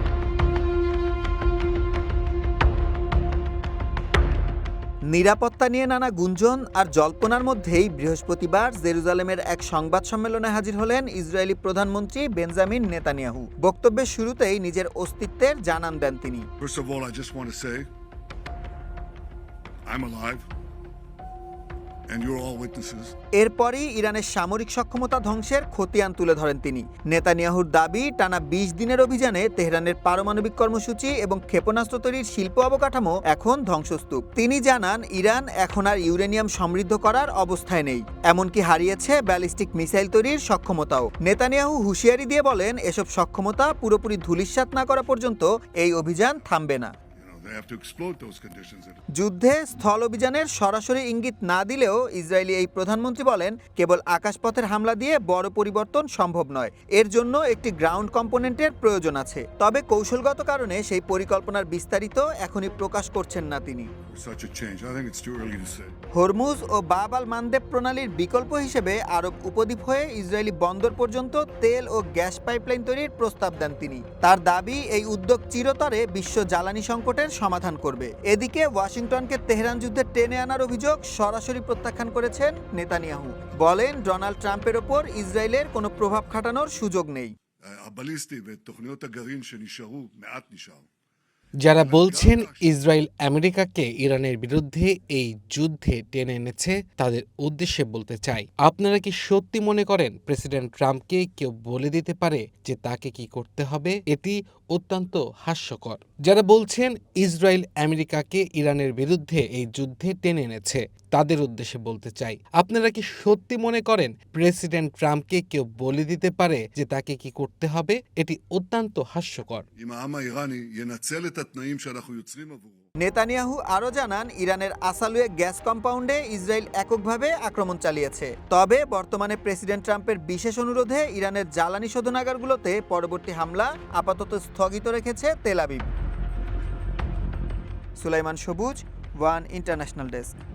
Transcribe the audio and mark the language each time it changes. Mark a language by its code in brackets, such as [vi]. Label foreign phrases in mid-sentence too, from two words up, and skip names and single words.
[bn] নিরাপত্তা নিয়ে নানা গুঞ্জন আর জল্পনার মধ্যেই বৃহস্পতিবার জেরুজালেমের এক সংবাদ সম্মেলনে হাজির হলেন ইসরায়েলি প্রধানমন্ত্রী বেঞ্জামিন নেতানিয়াহু। বক্তব্যের শুরুতেই নিজের অস্তিত্বের জানান দেন তিনি। [en] First of all, I just want to say I'm alive and you're all witnesses. [bn] এরপরই ইরানের সামরিক সক্ষমতা ধ্বংসের খতিয়ান তুলে ধরেন তিনি। নেতানিয়াহুর দাবি, টানা ২০ দিনের অভিযানে তেহরানের পারমাণবিক কর্মসূচি এবং ক্ষেপণাস্ত্র তৈরির শিল্প অবকাঠামো এখন ধ্বংসস্তূপ। তিনি জানান, ইরান এখন আর ইউরেনিয়াম সমৃদ্ধ করার অবস্থায় নেই, এমনকি হারিয়েছে ব্যালিস্টিক মিসাইল তৈরির সক্ষমতাও। নেতানিয়াহু হুঁশিয়ারি দিয়ে বলেন, এসব সক্ষমতা পুরোপুরি ধূলিসাৎ না করা পর্যন্ত এই অভিযান থামবে না। [en] They have to explode those conditions. [bn] যুদ্ধে স্থল অভিযানের সরাসরি ইঙ্গিত না দিলেও ইসরায়েলি এই প্রধানমন্ত্রী বলেন, কেবল আকাশপথের হামলা দিয়ে বড় পরিবর্তন সম্ভব নয়, এর জন্য একটি [en] ground component-er [bn] প্রয়োজন আছে। তবে কৌশলগত কারণে সেই পরিকল্পনার বিস্তারিত এখনই প্রকাশ করছেন না তিনি। [en] Such a change. I think it's too early to say. [bn] হরমুজ ও বাব আল মানদেব প্রণালীর বিকল্প হিসেবে আরব উপদ্বীপ হয়ে ইসরায়েলি বন্দর পর্যন্ত তেল ও গ্যাস পাইপলাইন তৈরির প্রস্তাব দেন তিনি। তার দাবি, এই উদ্যোগ চিরতরে বিশ্ব জ্বালানি সংকটের সমাধান করবে। এদিকে ওয়াশিংটনকে তেহরান যুদ্ধে টেনে আনার অভিযোগ সরাসরি প্রত্যাখ্যান করেছেন নেতানিয়াহু। বলেন, ডোনাল্ড ট্রাম্পের ওপর ইসরায়েলের কোনো প্রভাব খাটানোর সুযোগ নেই। [he] הבליסטי ותוכניות הגרעין שנשארו, מעט נשאר. [bn] যারা বলছেন ইসরায়েল আমেরিকাকে ইরানের বিরুদ্ধে এই যুদ্ধে টেনে এনেছে, তাদের উদ্দেশ্যে বলতে চাই, আপনারা কি সত্যি মনে করেন প্রেসিডেন্ট ট্রাম্পকে কেউ বলে দিতে পারে যে তাকে কি করতে হবে? এটি অত্যন্ত হাস্যকর। যারা বলছেন ইসরায়েল আমেরিকাকে ইরানের বিরুদ্ধে এই যুদ্ধে টেনে এনেছে, তাদের উদ্দেশ্যে বলতে চাই, আপনারা কি সত্যি মনে করেন প্রেসিডেন্ট ট্রাম্পকে কেউ বলে দিতে পারে যে তাকে কি করতে হবে? এটি অত্যন্ত হাস্যকর। [he] אם העם האיראני ינצל את התנאים שאנחנו יוצרים עבורו. [bn] নেতানিয়াহু আরও জানান, ইরানের আসালুয়ে গ্যাস কম্পাউন্ডে ইসরায়েল এককভাবে আক্রমণ চালিয়েছে। তবে বর্তমানে প্রেসিডেন্ট ট্রাম্পের বিশেষ অনুরোধে ইরানের জ্বালানি শোধনাগারগুলোতে পরবর্তী হামলা আপাতত স্থগিত রেখেছে তেল আবিব। সুলাইমান সবুজ, ওয়ান ইন্টারন্যাশনাল ডেস্ক।